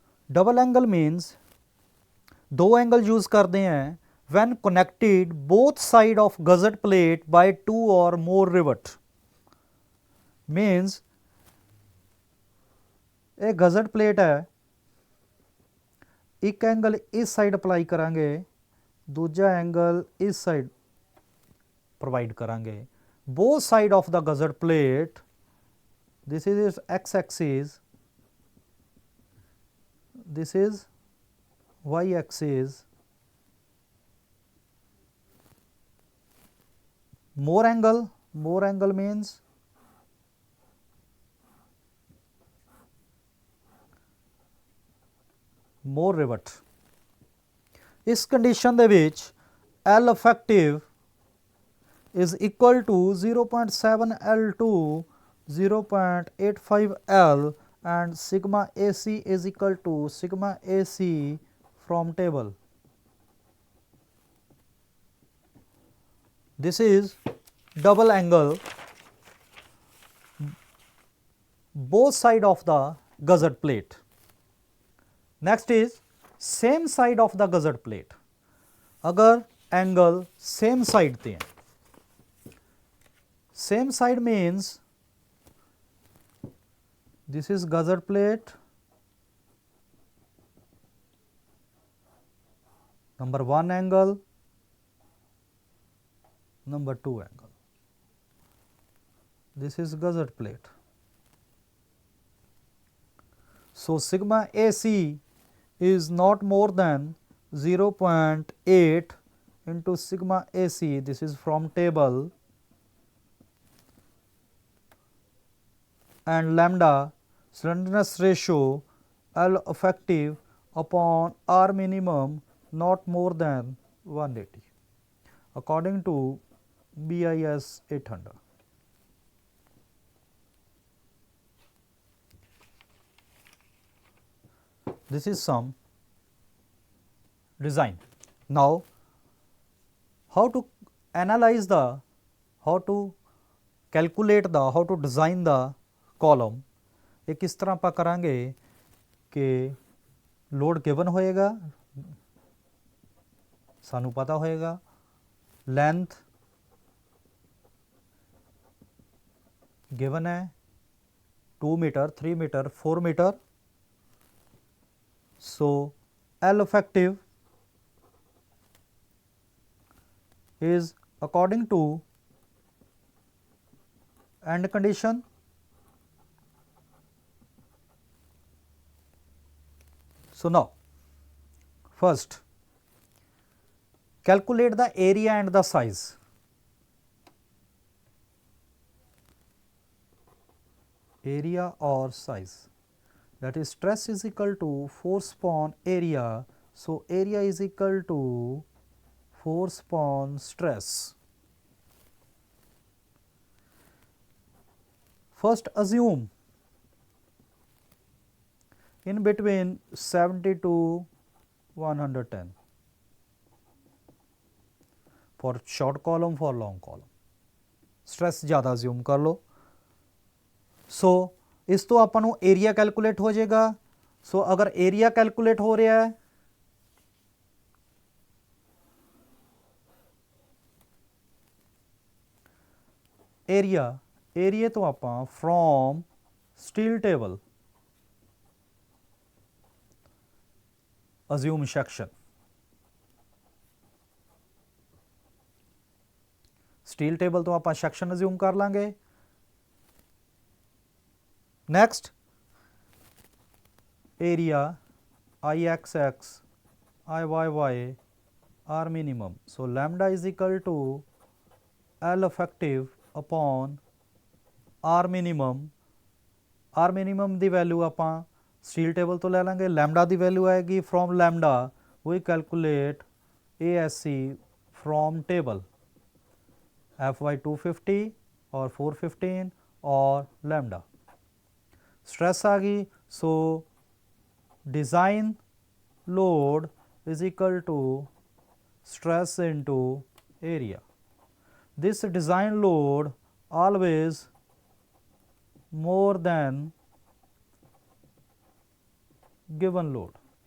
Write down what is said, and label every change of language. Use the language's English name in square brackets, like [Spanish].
[English] Double angle means [Hindi] दो angle use करते हैं [English] when connected both side of gusset plate by two or more rivet means [Hindi] एक gazette plate है एक angle इस साइड अप्लाई करांगे दूजा एंगल इस साइड प्रोवाइड करांगे [English] Both side of the gusset plate this is x axis this is y axis, more angle means more rivet। इस condition [Punjabi] ਦੇ ਵਿੱਚ [English] L effective is equal to 0.7 L2 0.85 L and sigma AC is equal to sigma AC from table. This is double angle both side of the gusset plate. Next is same side of the gusset plate। [Hindi] अगर angle same side पे हैं, [English] Same side means this is gusset plate number 1 angle, number 2 angle, this is gusset plate। So sigma AC is not more than 0.8 into sigma AC, this is from table, and lambda slenderness ratio L effective upon R minimum not more than 180 according to BIS 800। This is some design. Now, how to analyze the, how to calculate the, how to design the column। [Punjabi] एक किस तरह ਆਪਾਂ ਕਰਾਂਗੇ ਕਿ load given ਹੋਏਗਾ, ਸਾਨੂੰ ਪਤਾ ਹੋਏਗਾ ਲੈਂਥ ਗਿਵਨ ਹੈ 2 metre 3 metre 4 metre. [English] So L effective is according to end condition, so now first calculate the area and the size। area or size, that is stress is equal to force upon area, so area is equal to force upon stress। First assume in between 70 to 110 for short column, for long column stress [Hindi] ज़्यादा assume कर लो। [Punjabi] So ਇਸ ਤੋਂ ਆਪਾਂ ਨੂੰ area calculate ਹੋ ਜਾਏਗਾ। ਸੋ ਅਗਰ area calculate ਹੋ ਰਿਹਾ ਹੈ ਏਰੀਏ ਤੋਂ ਆਪਾਂ from steel table ਅਜ਼ਿਊਮ section, steel table ਤੋਂ ਆਪਾਂ ਸੈਕਸ਼ਨ ਅਜ਼ਿਊਮ ਕਰ ਲਾਂਗੇ। [English] Next area IXX IYY R minimum, so lambda is equal to L effective upon R minimum। [Punjabi] R minimum ਦੀ value ਆਪਾਂ ਸਟੀਲ ਟੇਬਲ ਤੋਂ ਲੈ ਲਾਂਗੇ, ਲੈਮਡਾ ਦੀ ਵੈਲਿਊ ਆਏਗੀ from lambda [English] we calculate ASC from table FY 250 or 415 or lambda। [Hindi] Stress आ गई, [English] So design load is equal to stress into area। This design load always more than given load।